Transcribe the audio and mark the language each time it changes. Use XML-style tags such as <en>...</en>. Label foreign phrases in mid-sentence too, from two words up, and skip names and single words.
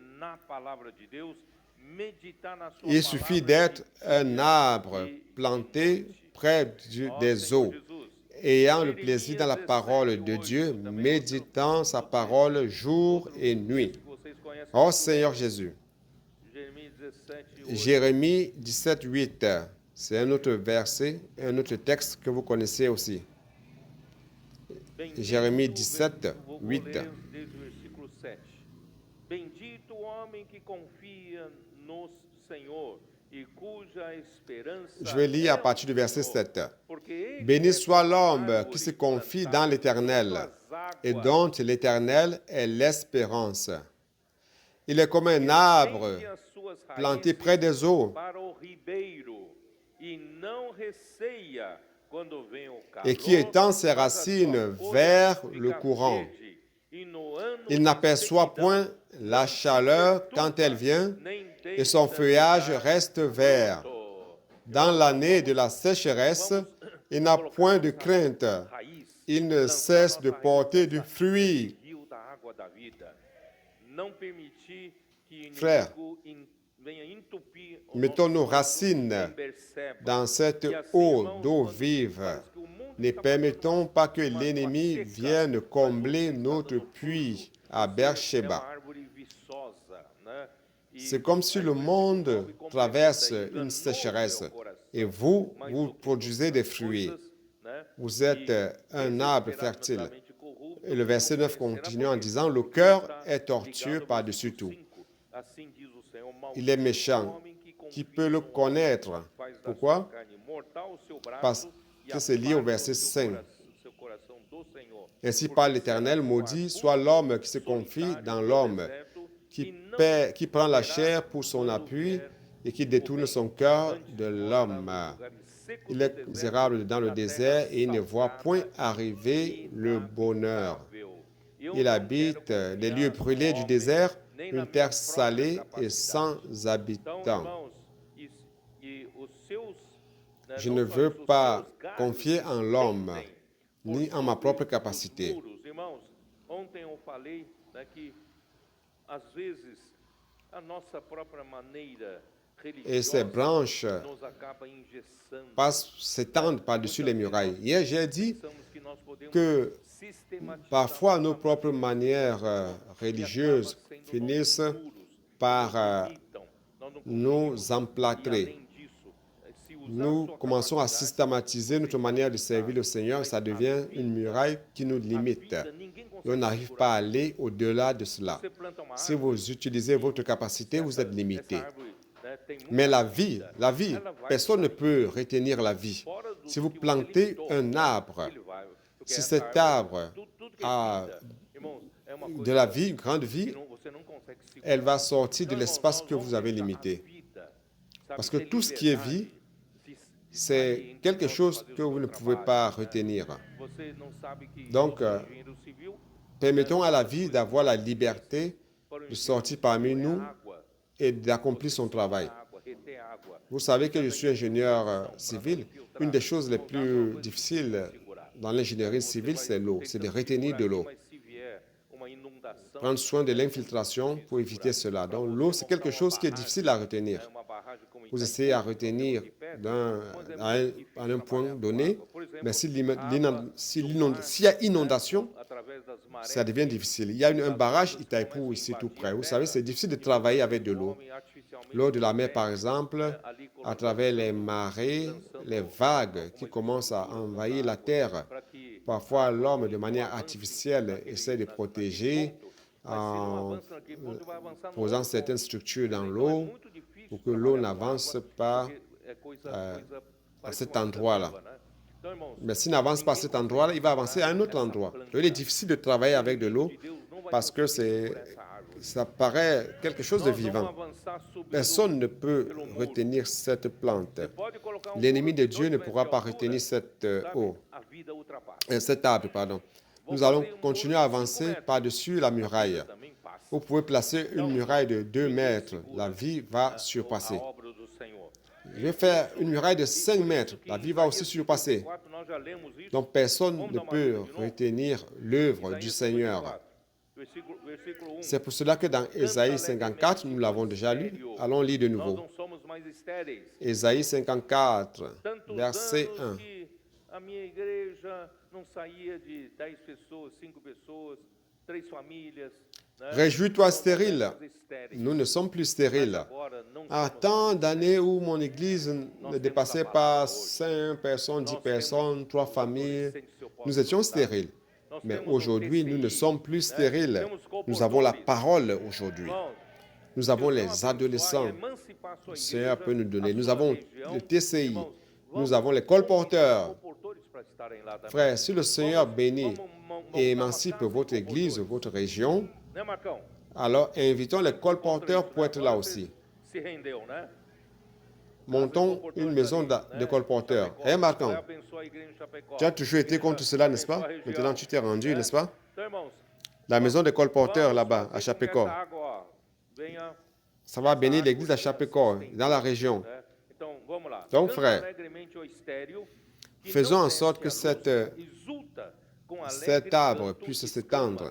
<fr>Il suffit d'être un arbre planté près des eaux, ayant le plaisir dans la parole de Dieu, méditant sa parole jour et nuit. Oh Seigneur Jésus. Jérémie 17, 8. C'est un autre verset, un autre texte que vous connaissez aussi. Jérémie 17, 8.</fr> <pt>Bendito o homem que confia no Senhor e cuja esperança.</pt> <fr>Je vais lire à partir du verset 7. Béni soit l'homme qui se confie dans l'Éternel et dont l'Éternel est l'espérance. Il est comme un arbre planté près des eaux</fr> <pt>quando vem o</pt> <fr>et qui</fr> <pt>calor,</pt> <fr>étend ses</fr> <pt>mas a</pt> <fr>racines</fr> <pt>sua folha</pt> <fr>vers le</fr> <pt>fica</pt> <fr>courant.</fr> <pt>verde, e no ano</pt> <fr>Il</fr> <pt>da</pt> <fr>n'aperçoit</fr> <pt>sequidão</pt> <fr>point la</fr> <pt>não se</pt> <fr>chaleur quand elle</fr> <pt>perturba,</pt> <fr>vient,</fr> <pt>nem</pt> <fr>et son</fr> <pt>deixa de</pt> <fr>feuillage</fr> <pt>dar</pt> <fr>reste vert.</fr> <pt>fruto.</pt> <fr>Dans l'année de la sécheresse, il n'a point de crainte.</fr> <pt>Raiz,</pt> <fr>Il ne</fr> <pt>lançar</pt> <fr>cesse de</fr> <pt>nossa raiz</pt> <fr>porter du</fr> <pt>nesse</pt> <fr>fruit.</fr> <pt>rio da água da vida. Não permitir que o</pt> <fr>Frère,</fr> <pt>inimigo venha entupir o</pt> <fr>mettons</fr> <pt>nosso</pt> <fr>nos</fr> <pt>vaso</pt> <fr>racines</fr> <pt>em Berseba.</pt> <fr>dans cette</fr> <pt>E assim,</pt> <fr>eau</fr> <pt>irmãos,</pt> <fr>d'eau</fr> <pt>quando</pt> <fr>vive.</fr> <pt>parece que o mundo</pt> <fr>Ne</fr> <pt>está</pt> <fr>permettons pas que</fr> <pt>passando</pt> <fr>l'ennemi</fr> <pt>seca,</pt> <fr>vienne</fr> <pt>mas</pt> <fr>combler</fr> <pt>você está</pt> <fr>notre</fr> <pt>dando</pt> <fr>puits</fr> <pt>fruto.</pt> <fr>à</fr> <pt>Você é uma</pt> <fr>Beersheba.</fr> <pt>árvore viçosa, né? E</pt> <fr>C'est comme si</fr> <pt>aí</pt> <fr>le</fr> <pt>o</pt> <fr>monde</fr> <pt>versículo 9</pt> <fr>traverse</fr> <pt>completa,</pt> <fr>une</fr> <pt>enganoso</pt> <fr>sécheresse</fr> <pt>é o coração,</pt> <fr>et vous, mais vous</fr> <pt>do que</pt> <fr>produisez</fr> <pt>todas</pt> <fr>des</fr> <pt>as</pt> <fr>fruits.</fr> <pt>coisas, né?</pt> <fr>Vous êtes un arbre</fr> <pt>Desesperado</pt> <fr>fertile.</fr> <pt>da mente corrupta,</pt> <fr>Et le verset 9</fr> <pt>conhecerá</pt> <fr>continue en</fr> <pt>por</pt> <fr>disant,</fr> <pt>isso,</pt> <fr>le</fr> <pt>porque</pt> <fr>cœur</fr> <pt>está</pt> <fr>est tortueux</fr> <pt>ligado ao</pt> <fr>par-dessus</fr> <pt>versículo</pt> <fr>tout.</fr> <pt>5. Assim diz o Senhor,</pt> <fr>Il est</fr> <pt>maldito</pt> <fr>méchant.</fr> <pt>o homem que</pt> <fr>Qui</fr> <pt>confia</pt> <fr>peut le</fr> <pt>no homem,</pt> <fr>connaître?</fr> <pt>faz da</pt> <fr>Pourquoi?</fr> <pt>sua carne mortal o seu</pt> <fr>Parce</fr> <pt>braço e</pt> <fr>que c'est lié au</fr> <pt>aparta</pt> <fr>verset</fr> <pt>o seu</pt> <fr>5.</fr> <pt>coração do Senhor.</pt> <fr>Ainsi</fr> <pt>Porque</pt> <fr>parle</fr> <pt>será</pt> <fr>l'Éternel,</fr> <pt>como</pt> <fr>maudit</fr> <pt>arbusto</pt> <fr>soit l'homme qui se confie</fr> <pt>solitário</pt> <fr>dans</fr> <pt>no</pt> <fr>l'homme,</fr> <pt>deserto, e não</pt> <fr>qui prend la</fr> <pt>verá</pt> <fr>chair pour son</fr> <pt>quando</pt> <fr>appui</fr> <pt>vier</pt> <fr>et qui</fr> <pt>o</pt> <fr>détourne</fr> <pt>bem.</pt> <fr>son cœur</fr> <pt>Antes</pt> <fr>de</fr> <pt>morará</pt> <fr>l'homme.</fr> <pt>nos lugares secos</pt> <fr>Il</fr> <pt>do</pt> <fr>est</fr> <pt>deserto,</pt> <fr>misérable dans le</fr> <pt>na terra</pt> <fr>désert et il ne voit point</fr> <pt>salgada</pt> <fr>arriver le bonheur.</fr> <pt>inabitável. Eu</pt> <fr>Il</fr> <pt>não</pt> <fr>habite</fr> <pt>quero</pt> <fr>les lieux</fr> <pt>confiar</pt> <fr>brûlés</fr> <pt>no</pt> <fr>du</fr> <pt>homem,</pt> <fr>désert,</fr> <pt>nem</pt> <fr>une</fr> <pt>na minha</pt> <fr>terre</fr> <pt>própria</pt> <fr>salée et</fr> <pt>capacidade.</pt> <fr>sans</fr> <pt>Então,</pt> <fr>habitants.</fr> <pt>irmãos, e os seus, né,</pt> <fr>Je</fr> <pt>não</pt> <fr>ne</fr> <pt>só</pt> <fr>veux</fr> <pt>isso, os</pt> <fr>pas</fr> <pt>seus galhos</pt> <fr>confier en l'homme,</fr> <pt>estendem por</pt> <fr>ni en ma</fr> <pt>sobre</pt> <fr>propre</fr> <pt>os</pt> <fr>capacité.</fr> <pt>muros. Irmãos, ontem eu falei, né, que às vezes a nossa própria maneira</pt> <fr>Et ces</fr> <pt>religiosa</pt> <fr>branches</fr> <pt>nos acaba engessando.</pt> <fr>s'étendent par-dessus les murailles. Hier, j'ai dit</fr> <pt>Pensamos que nós podemos</pt> <fr>que</fr> <pt>sistematizar</pt> <fr>parfois nos</fr> <pt>nossa</pt> <fr>propres</fr> <pt>maneira</pt> <fr>manières</fr> <pt>e</pt> <fr>religieuses</fr> <pt>acaba sendo</pt> <fr>finissent</fr> <pt>nossos muros,</pt> <fr>par</fr> <pt>nos limitam. Nós não</pt> <fr>nous</fr> <pt>conseguimos,</pt> <fr>emplâtrer.</fr> <pt>e além disso, se usar</pt> <fr>Nous</fr> <pt>sua</pt> <fr>commençons à</fr> <pt>capacidade,</pt> <fr>systématiser notre manière de servir le Seigneur, ça devient une muraille qui nous</fr> <pt>a</pt> <fr>limite.</fr> <pt>vida, ninguém</pt> <fr>Et on</fr> <pt>consegue</pt> <fr>n'arrive</fr> <pt>segurar.</pt> <fr>pas à aller au-delà de cela.</fr> <pt>Você planta uma</pt> <fr>Si</fr> <pt>árvore,</pt> <fr>vous utilisez votre capacité, vous êtes limité.</fr> <pt>essa árvore, né, tem muita</pt> <fr>Mais la</fr> <pt>vida,</pt> <fr>vie,</fr> <pt>ela vai</pt> <fr>personne ne</fr> <pt>sair</pt> <fr>peut retenir la vie.</fr> <pt>fora do</pt> <fr>Si vous</fr> <pt>que você</pt> <fr>plantez</fr> <pt>limitou,</pt> <fr>un arbre,</fr> <pt>ele vai, porque</pt> <fr>si</fr> <pt>essa</pt> <fr>cet</fr> <pt>árvore,</pt> <fr>arbre</fr> <pt>tudo que é</pt> <fr>a</fr> <pt>vida, irmãos, é uma</pt> <fr>de</fr> <pt>coisa</pt> <fr>la vie, une grande</fr> <pt>que</pt> <fr>vie,</fr> <pt>você não consegue segurar.</pt> <fr>elle va sortir de</fr> <pt>Então,</pt> <fr>l'espace</fr> <pt>irmãos,</pt> <fr>que</fr> <pt>nós</pt> <fr>vous</fr> <pt>vamos</pt> <fr>avez</fr> <pt>deixar a</pt> <fr>limité.</fr> <pt>vida, sabe,</pt> <fr>Parce que</fr> <pt>ter</pt> <fr>tout ce qui est</fr> <pt>liberdade</pt> <fr>vie,</fr> <pt>de</pt> <fr>c'est</fr> <pt>sair entre</pt> <fr>quelque</fr> <pt>nós e</pt> <fr>chose</fr> <pt>fazer o</pt> <fr>que</fr> <pt>seu</pt> <fr>vous ne pouvez</fr> <pt>trabalho,</pt> <fr>pas</fr> <pt>né?</pt> <fr>retenir.</fr> <pt>Você não sabe que</pt> <fr>Donc,</fr> <pt>eu sou engenheiro civil,</pt> <fr>Permettons à la vie d'avoir la liberté</fr> <pt>para o</pt> <fr>de</fr> <pt>engenheiro</pt> <fr>sortir</fr> <pt>civil</pt> <fr>parmi</fr> <pt>é</pt> <fr>nous</fr> <pt>água,</pt> <fr>et d'accomplir son travail.</fr> <pt>água, reter água.</pt> <fr>Vous savez que je suis ingénieur civil. Une des choses les plus difficiles dans l'ingénierie civile, c'est l'eau. C'est de retenir de l'eau.</fr> <pt>Mas se vier uma inundação,</pt> <fr>Prendre soin de l'infiltration pour éviter cela. Donc l'eau, c'est quelque chose qui est difficile à retenir.</fr> <pt>né, uma barragem como</pt> <fr>Vous</fr> <pt>Itaipu,</pt> <fr>essayez à retenir à un point donné, mais s'il y a inondation,</fr> <pt>através das marés,</pt> <fr>ça devient difficile. Il y a un barrage Itaipu ici tout près. Vous savez, c'est difficile de travailler avec de l'eau.</fr> <pt>homem artificialmente</pt> <fr>L'eau de la mer, par exemple, à travers les marées, les vagues qui commencent à envahir la terre.</fr> <pt>para que</pt> <fr>Parfois, l'homme, de manière artificielle, essaie de protéger en</fr> <pt>avança naquele ponto, vai avançar no</pt> <fr>posant</fr> <pt>outro</pt> <fr>certaines</fr> <pt>ponto.</pt> <fr>structures dans</fr> <pt>Então, é</pt> <fr>l'eau</fr> <pt>muito difícil</pt> <fr>pour que l'eau</fr> <pt>trabalhar com</pt> <fr>n'avance</fr> <pt>água,</pt> <fr>pas</fr> <pt>porque é coisa</pt> <fr>à</fr> <pt>parece</pt> <fr>cet</fr> <pt>uma</pt> <fr>endroit-là.</fr> <pt>viva, né? Então, irmãos,</pt> <fr>Mais s'il n'avance pas à cet endroit-là, il va avancer à un autre endroit. Donc, il est difficile de travailler avec de l'eau</fr> <pt>Deus não vai</pt> <fr>parce que ça paraît quelque chose de</fr> <pt>nós vamos</pt> <fr>vivant.</fr> <pt>avançar sobre</pt> <fr>Personne ne peut retenir cette plante.</fr> <pt>Pode colocar</pt> <fr>L'ennemi de</fr> <pt>muro</pt> <fr>Dieu ne</fr> <pt>2</pt> <fr>pourra</fr> <pt>metros de</pt> <fr>pas</fr> <pt>altura,</pt> <fr>retenir cette</fr> <pt>sabe?</pt> <fr>eau,</fr> <pt>A vida ultrapassa.</pt> <fr>cet arbre, pardon. Nous allons continuer à avancer par-dessus la muraille.</fr> <pt>Também passa.</pt> <fr>Vous pouvez placer une muraille de 2 mètres. La vie va surpasser.</fr> <pt>A obra do Senhor.</pt> <fr>Je vais faire une muraille de 5 mètres. La vie va aussi surpasser.</fr> <pt>4, nós já lemos isso.</pt> <fr>Donc personne ne peut retenir l'œuvre du Seigneur.</fr> <pt>Versículo 1.</pt> <fr>C'est pour cela que dans Ésaïe 54, nous l'avons déjà lu, allons lire de</fr> <pt>Nós</pt> <fr>nouveau.</fr> <pt>não somos mais estéreis.</pt> <fr>Ésaïe 54,</fr> <pt>Tantos</pt> <fr>verset</fr> <pt>anos</pt> <fr>1.</fr> <pt>que a minha igreja não saía de 10 pessoas, 5 pessoas, 3 famílias. Né?</pt> <fr>Réjouis-toi</fr> <pt>Somos</pt> <fr>stérile.</fr> <pt>estéreis.</pt> <fr>Nous ne sommes plus stériles.</fr> <pt>Agora não</pt> <fr>À</fr> <pt>somos</pt> <fr>tant d'années où mon église ne dépassait pas 5 personnes, 10 personnes, 3 familles, nous étions stériles. Mais aujourd'hui, nous ne sommes plus stériles. Nous avons la parole aujourd'hui. Nous avons les adolescents. Le Seigneur peut nous donner. Nous avons le TCI. Nous avons les colporteurs. Frères, si le Seigneur bénit et émancipe votre église, votre région,</fr> <pt>Né, Marcão?</pt> <fr>alors invitons les colporteurs pour être là aussi.</fr> <pt>Se rendeu, né?</pt> <fr>montons une maison de colporteurs. Eh, Marcão, tu as toujours été contre cela, n'est-ce pas? Maintenant, tu t'es rendu, n'est-ce pas? La maison de colporteurs là-bas, à Chapecó. Ça va bénir l'église à Chapecó, dans la région. Donc, frère, faisons en sorte que cet arbre puisse s'étendre.</fr>